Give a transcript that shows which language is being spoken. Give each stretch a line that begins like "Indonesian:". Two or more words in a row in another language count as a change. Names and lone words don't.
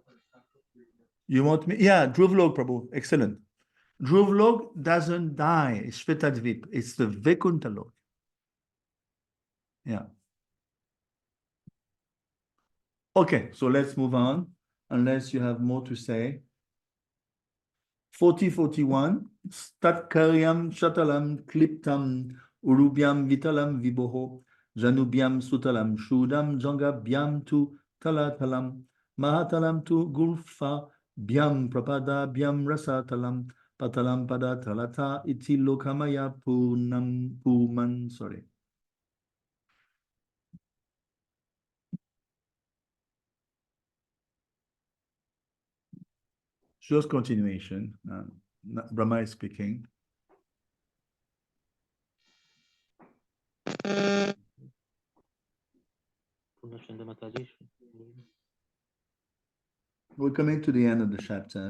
English: You want me? Yeah, Dhruvalok, Prabhu. Excellent. Dhruvalok doesn't die. It's Shvetadvip. It's the Vaikuntha Lok. Yeah. Okay, so let's move on, unless you have more to say. 4041,
Sanskrit: Statkaryam Shatalam Kliptam Urubyam Vitalam Viboho Janubyam Sutalam Shudam Jangabyam tu Talatalam Mahatalam tu Gulfa Byam Prapada Byam Rasatalam Patalam Pada Talata Iti Lokamaya Punam Puman.
English: Sorry. Just continuation. Brahma is speaking. We're coming to the end of the chapter.